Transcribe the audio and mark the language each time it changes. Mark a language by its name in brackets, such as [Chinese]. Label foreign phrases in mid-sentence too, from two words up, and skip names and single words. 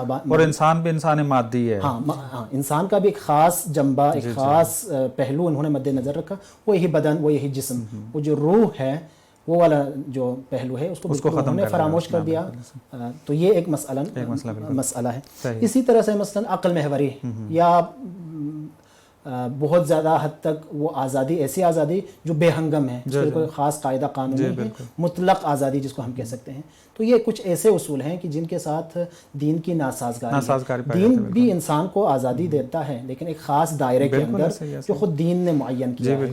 [Urdu] اور انسان بھی انسان مادی ہے۔ ہاں، انسان کا بھی ایک خاص جنبہ، ایک خاص پہلو انہوں نے مد نظر رکھا، وہ یہی بدن، وہ یہی جسم، وہ جو روح ہے، وہ والا جو پہلو ہے اس کو انہوں نے فراموش کر دیا۔ تو یہ ایک مسئلہ ہے۔ اسی طرح سے مثلا عقل محوری یا بہت زیادہ حد تک وہ آزادی، ایسی آزادی جو بے ہنگم ہے، جس کے کوئی خاص قاعدہ قانون نہیں ہے، مطلق آزادی جس کو ہم کہہ سکتے ہیں۔ تو یہ کچھ ایسے اصول ہیں کہ جن کے ساتھ دین کی ناسازگاری ہے۔ دین بھی انسان کو آزادی دیتا ہے، لیکن ایک خاص دائرے کے اندر جو خود دین نے معین کیا ہے۔